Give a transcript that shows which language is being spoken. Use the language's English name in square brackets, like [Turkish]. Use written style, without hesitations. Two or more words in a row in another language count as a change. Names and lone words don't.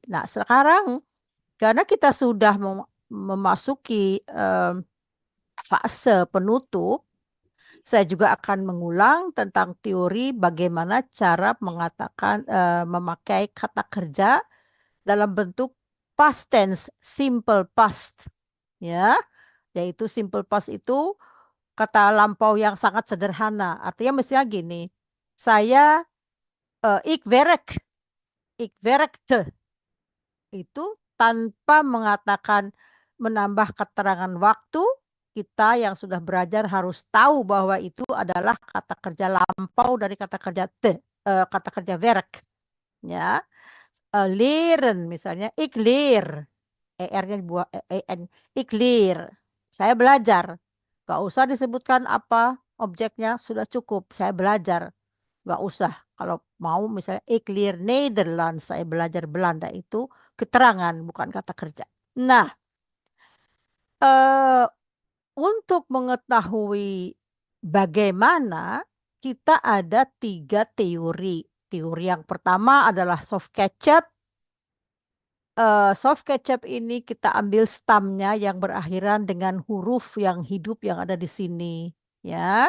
[Indonesian] Nah, sekarang karena kita sudah memasuki fase penutup, saya juga akan mengulang tentang teori bagaimana cara mengatakan memakai kata kerja dalam bentuk [English] past tense, simple past, [Indonesian] ya, yaitu [English] simple past [Indonesian] itu kata lampau yang sangat sederhana. Artinya mestinya gini, saya [Dutch] ik werkte [Indonesian] itu tanpa mengatakan menambah keterangan waktu, kita yang sudah belajar harus tahu bahwa itu adalah kata kerja lampau dari kata kerja kata kerja werk. Ya. Leren misalnya, [Dutch] ik leer. [Indonesian] ER-nya dibuat EN, [Dutch] ik leer. [Indonesian] Saya belajar. Gak usah disebutkan apa objeknya, sudah cukup. Saya belajar. Gak usah. Kalau mau misalnya [Dutch] ik leer Nederlands, [Indonesian] saya belajar Belanda, itu keterangan bukan kata kerja. Nah, untuk mengetahui bagaimana, kita ada 3 teori. Teori yang pertama adalah [Dutch] soft ketchup. Soft ketchup [Indonesian] ini kita ambil stamnya yang berakhiran dengan huruf yang hidup yang ada di sini, ya.